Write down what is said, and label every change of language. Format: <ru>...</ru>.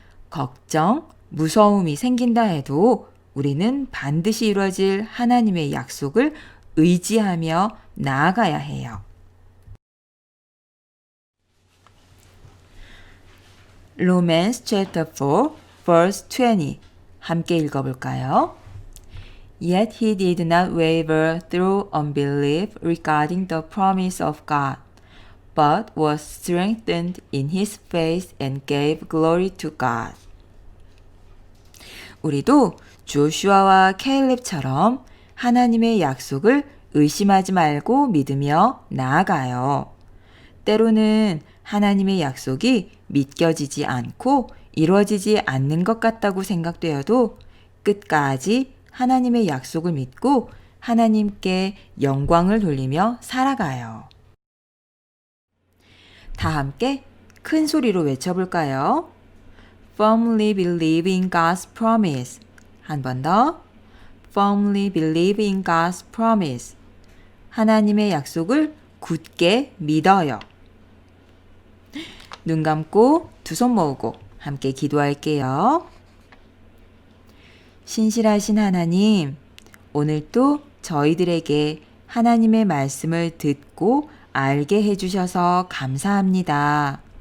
<ko>걱정, 무서움이 생긴다 해도 우리는 반드시 이루어질 하나님의 약속을 의지하며 나아가야 해요.</ko> <en>Romans chapter 4 verse 20</en> <ko>함께 읽어볼까요?</ko> <en>Yet he did not waver through unbelief regarding the promise of God, but was strengthened in his faith and gave glory to God.</en> <ko>우리도 조슈아와 케일렙처럼 하나님의 약속을 의심하지 말고 믿으며 나아가요. 때로는 하나님의 약속이 믿겨지지 않고 이루어지지 않는 것 같다고 생각되어도 끝까지 하나님의 약속을 믿고 하나님께 영광을 돌리며 살아가요. 다 함께 큰 소리로 외쳐볼까요?</ko> <en>Firmly believe in God's promise.</en> <ko>한 번 더.</ko> <en>Firmly believe in God's promise.</en> <ko>하나님의 약속을 굳게 믿어요. 눈 감고 두 손 모으고 함께 기도할게요. 신실하신 하나님, 오늘도 저희들에게 하나님의 말씀을 듣고 알게 해주셔서 감사합니다.</ko>